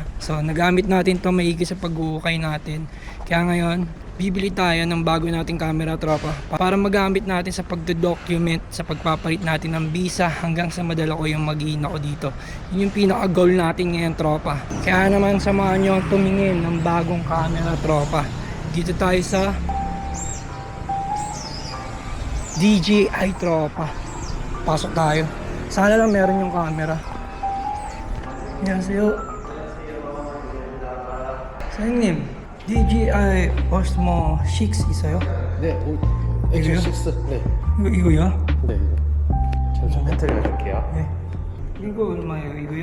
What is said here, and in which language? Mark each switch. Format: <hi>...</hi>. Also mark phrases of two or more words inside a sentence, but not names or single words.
<tl>So nagamit natin to maigi sa pag-uukay natin. Kaya ngayon, bibili tayo ng bago nating camera, tropa, para magamit natin sa pagdo-document sa pagpapalit natin ng visa hanggang sa madala ko yung mag-iin ako dito. Yun yung pinaka-goal natin ngayon, tropa. Kaya naman, samahan nyo tumingin ng bagong camera, tropa. Dito tayo sa DJI, tropa. Pasok tayo. Sana lang meron yung camera.</tl> <ko>안녕하세요. 사장님, DJI Osmo 6 있어요? 네, 액션 6. 네. 이거요? 네, 이거. 좀 배터리 가져올게요. 네. 이거 얼마예요, 이거요?</ko>